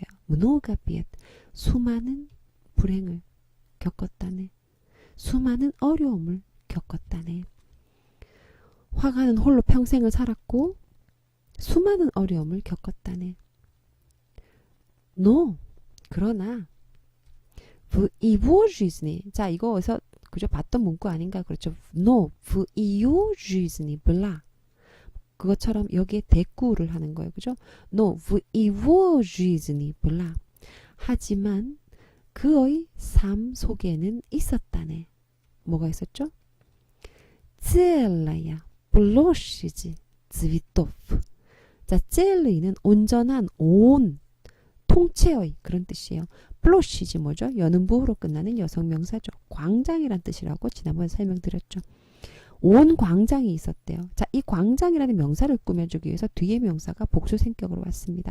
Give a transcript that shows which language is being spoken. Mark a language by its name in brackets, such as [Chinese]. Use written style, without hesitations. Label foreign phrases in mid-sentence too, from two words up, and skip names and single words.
[Russian] много бед, [Korean] 수많은 불행을 겪었다네. 수많은 어려움을 겪었다네. 화가는 홀로 평생을 살았고 수많은 어려움을 겪었다네. 그러나 [Russian] в жизни. [Korean] 자, 이거에서 그저 봤던 문구 아닌가? 그렇죠. [Russian] в ее жизни была. [Korean] 그것처럼 여기에 대꾸를 하는 거예요. 그죠? [Russian] в его жизни была. [Korean] 하지만 그의 삶 속에는 있었다네. 뭐가 있었죠? [Russian] целая площадь цветов. [Korean] 자, цел의는 온전한, 온, 통째의 그런 뜻이에요. 플로시지 뭐죠? 연음부호로 끝나는 여성명사죠. 광장이란 뜻이라고 지난번에 설명드렸죠. 온 광장이 있었대요. 자, 이 광장이라는 명사를 꾸며주기 위해서 뒤에 명사가 복수생격으로 왔습니다.